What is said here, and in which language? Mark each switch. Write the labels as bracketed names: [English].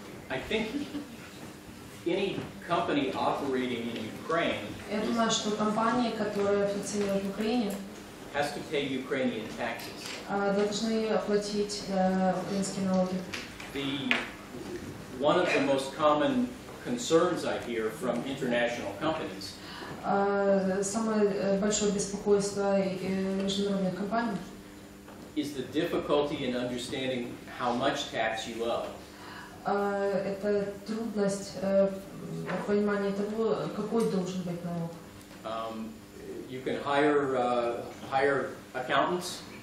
[English] I think any company operating in Ukraine [Russian] Я думаю, что компании, которые функционируют в Украине, [English] has to pay Ukrainian taxes. [Russian] Должны платить украинские налоги. [English] One of the most common concerns I hear from international companies [Russian] Самое большое беспокойство международных компаний [English] is the difficulty in understanding how much tax you owe. [Russian] Это трудность понимания того, какой должен быть налог. [English] You can hire accountants.